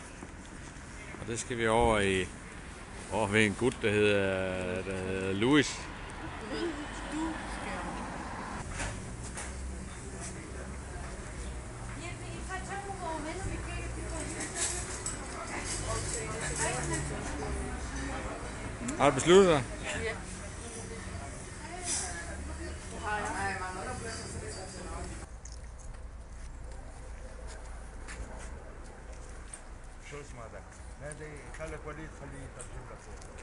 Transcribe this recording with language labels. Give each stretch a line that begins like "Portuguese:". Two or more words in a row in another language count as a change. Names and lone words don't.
Danish: Og det skal vi over ved en gut, der hedder Louis. Har du besluttet dig?
Arabic: شو اسمه هذا؟ نادي خلك وليد خليه يترجم لك فوق.